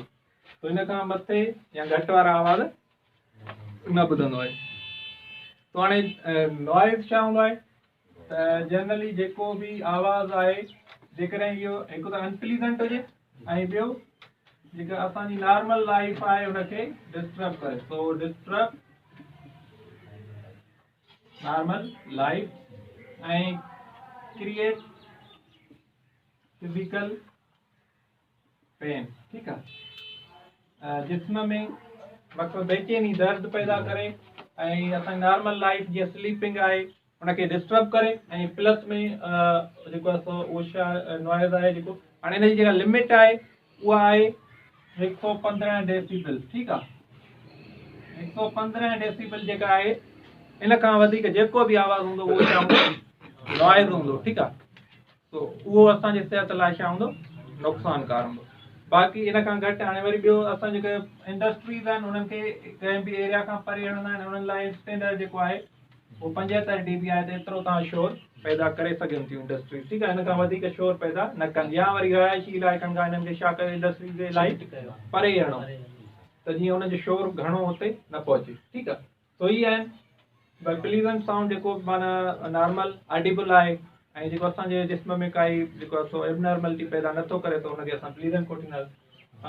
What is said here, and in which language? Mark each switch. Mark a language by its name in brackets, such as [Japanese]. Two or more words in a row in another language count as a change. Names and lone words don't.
[Sindhi] तो इन खां मथे या घटि वारा आवाज़ न ॿुधंदो आहे। तो हाणे नॉइज़ छा हूंदो आहे त जनरली जेको बि आवाज़ आहे जेकॾहिं इहो हिकु त अनप्लीजेंट हुजे ऐं ॿियो जेका असांजी [English] normal life [Sindhi] आहे हुनखे डिस्टर्ब करे, [English] तो disturb normal life ऐं create physical pain, [Sindhi] ठीकु आहे। जिस्म में मक़सदु बेचैनी दर्द पैदा करे ऐं असांजी [English] normal life [Sindhi] जीअं स्लीपिंग आहे उनखे डिस्टर्ब करे, ऐं प्लस में जेको आहे सो उहो छा नॉइज़ आहे जेको हाणे हिनजी जेका लिमिट आहे उहा आहे 115 डेसिबल, ठीकु आहे। 115 डेसिबल जेका आहे इन खां वधीक जेको बि आवाज़ हूंदो उहो छा हूंदो नॉइज़ हूंदो, ठीकु आहे। तो उहो असांजे सिहत लाइ छा हूंदो नुक़सानकार हूंदो। बाक़ी इन खां घटि हाणे वरी ॿियो असां जेके इंडस्ट्रीज़ आहिनि उन्हनि खे कंहिं बि एरिया खां परे हणंदा आहिनि, उन्हनि लाइ स्टैंडर्ड जेको आहे वो 75 dB आहे, त एतिरो तव्हां शोर पैदा करे सघनि थियूं इंडस्ट्री, ठीकु आहे। इन खां वधीक शोर पैदा न कनि, या वरी रिहायशी इलाइक़नि खां हिननि खे छा करे इंडस्ट्री जे इलाही परे हणो त जीअं हुनजो शोर घणो हुते न पहुचे, ठीकु आहे। तो ही आहिनि भई [English] pleasant sound [Sindhi] जेको माना [English] normal audible [Sindhi] आहे ऐं जेको असांजे जिस्म में काई जेको आहे सो एबनॉर्मलिटी पैदा नथो करे, त हुनखे असां प्लीजेंट कोठींदासीं।